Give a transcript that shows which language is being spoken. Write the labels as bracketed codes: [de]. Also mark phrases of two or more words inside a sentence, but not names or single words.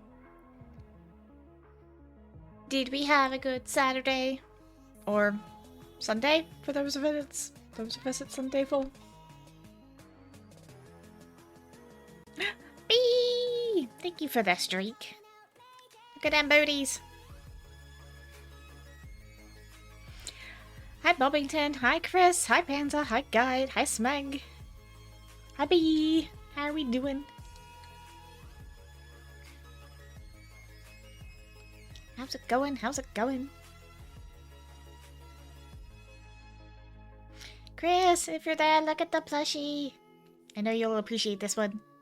[en] Did we have a good Saturday? Or Sunday, for those of us it's Sunday for? Bee! Thank you for the streak. Look at them booties. Hi Bobbington, hi Chris, hi Panza, hi Guide, hi Smeg. Hi Bee! How are we doing? How's it going? How's it going? Chris, if you're there, look at the plushie. I know you'll appreciate this one.